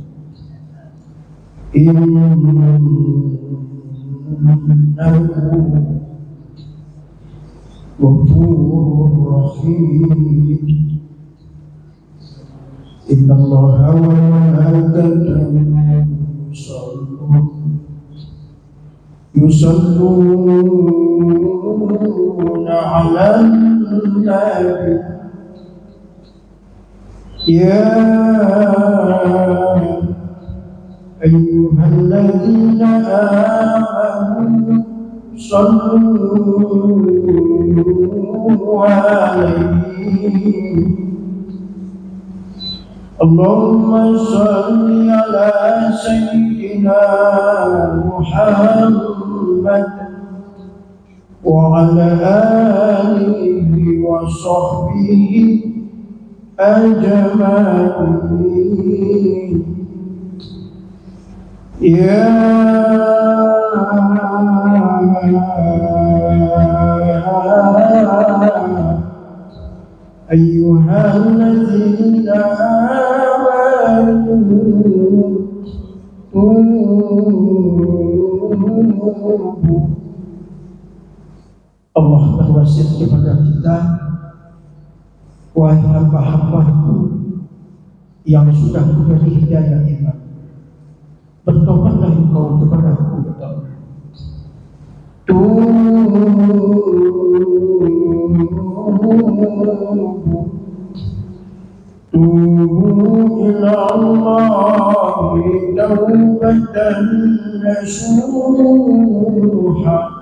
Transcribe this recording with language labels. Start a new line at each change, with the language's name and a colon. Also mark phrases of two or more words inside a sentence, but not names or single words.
Arabic: إنه غفور رحيم. إن الله وملائكته يصلون على النبي. يا أيها الذين آمنوا صلوا عليه. اللهم صل على سيدنا محمد وعلى آله وصحبه أجمعين. يا أيها الذين آمنوا الله
Indonesian: berwasiat kepada kita, wahai hamba-hambaku yang sudah kuberi hidayah iman, bertobatlah engkau kepadaku,
Arabic: يا الله. توبوا إلى الله توبة نصوحا.